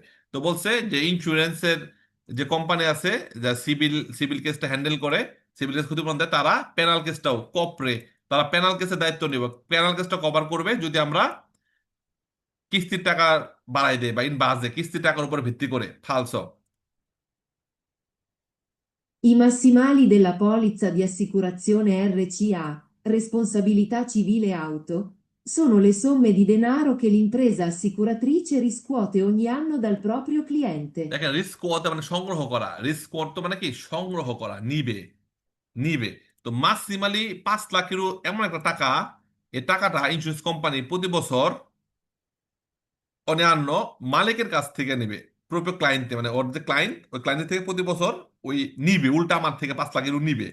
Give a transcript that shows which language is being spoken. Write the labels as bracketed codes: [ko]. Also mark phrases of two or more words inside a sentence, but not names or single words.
[bn] তো বলছে যে ইন্স্যুরেন্সের যে কোম্পানি আছে, যা সিভিল কেসটা হ্যান্ডেল করে, সিভিল কেস ক্ষতিপূরণ দেয়, তারা পেনাল কেসটাও কপরে, তারা পেনাল কেসের দায়িত্ব নিব, পেনাল কেসটা কভার করবে যদি আমরা কিস্তির টাকা বাড়াই দেয় বা [it] in base [bn] কিস্তির টাকার উপর ভিত্তি করে ফালসো। [it] I massimali della polizza di assicurazione RCA, responsabilità civile auto, sono le somme di denaro che l'impresa assicuratrice riscuote ogni anno dal proprio cliente. [bn] দেখেন, রিস্ক ওয়াতে মানে সংগ্রহ করা, রিস্ক ওয়াট তো মানে কি সংগ্রহ করা, নিবে, নিবে। তো মাসিমালি 5 লাখেরও এমন একটা টাকা, এই টাকাটা ইন্স্যুরেন্স কোম্পানি প্রতি বছর অন্যান্য মালিকের কাছ থেকে নেবে, [it] proprio cliente [bn] মানে ওর যে ক্লায়েন্ট, ওই ক্লায়েন্টের থেকে প্রতি বছর ওই নিবে, উল্টা আমার থেকে 5 লাখেরও নিবে।